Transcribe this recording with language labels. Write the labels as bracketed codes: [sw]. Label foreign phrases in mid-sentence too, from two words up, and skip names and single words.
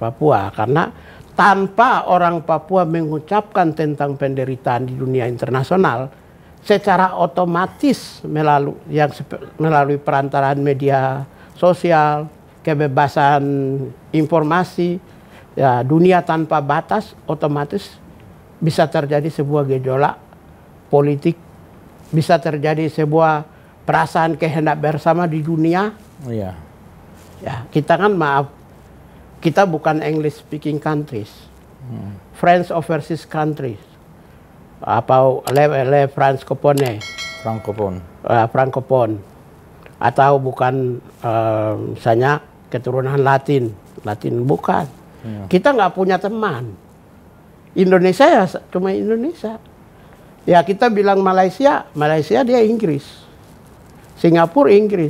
[id] Papua, karena tanpa orang Papua mengucapkan tentang penderitaan di dunia internasional, secara otomatis melalui perantaraan media sosial, kebebasan informasi, ya, dunia tanpa batas, otomatis bisa terjadi sebuah gejolak politik, bisa terjadi sebuah perasaan kehendak bersama di dunia. Ya, kita kan maaf, kita bukan [en] English speaking countries, French overseas countries, [id] apa [fr] le francophone, [id] francophone, atau bukan misalnya keturunan Latin bukan. Kita nggak punya teman. Indonesia ya cuma Indonesia. Ya kita bilang Malaysia dia Inggris, Singapura Inggris.